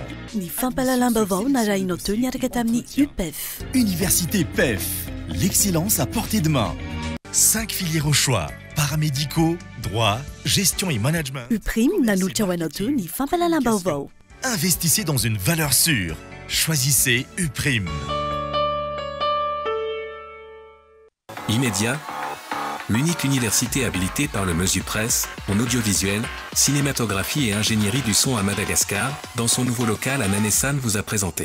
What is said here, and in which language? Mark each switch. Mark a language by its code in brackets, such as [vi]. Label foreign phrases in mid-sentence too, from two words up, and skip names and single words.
[mg] Ny fampahalalam-baovao narahinao teo niaraka tamin'ny UPEF. [fr] Université PEF, l'excellence à portée de main. 5 filières au choix, paramédicaux, droit, gestion et management. [mg] UPRIM nanolotra ho anao teo ny fampahalalam-baovao. [fr] Investissez dans une valeur sûre. Choisissez UPRIM. Immédiat, l'unique université habilitée par le Mesupress en audiovisuel, cinématographie et ingénierie du son à Madagascar, dans son nouveau local à Nanessan vous a présenté.